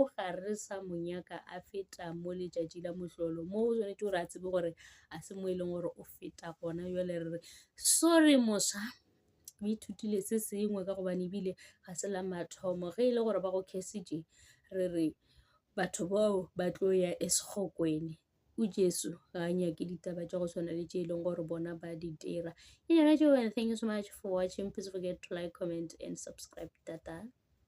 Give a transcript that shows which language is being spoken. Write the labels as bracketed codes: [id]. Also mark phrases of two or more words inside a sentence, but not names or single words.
[nso] ga re sa monyaka a feta mo letšatši la mohlolo mo o tshwanetse gore a tsebe gore a se mo e leng gore o feta gona jale re re sorry mosa o ithutile se sengwe ka gobane ebile ga se la mathomo ge e le gore ba go khesitše re re batho bao ba tlo ya esekgokwene o jesu ga a nyake ditaba tša go tshwana le tše e leng gore bona ba di dira. [en] Thank you so much for watching. Please forget to like, comment and subscribe. Tata.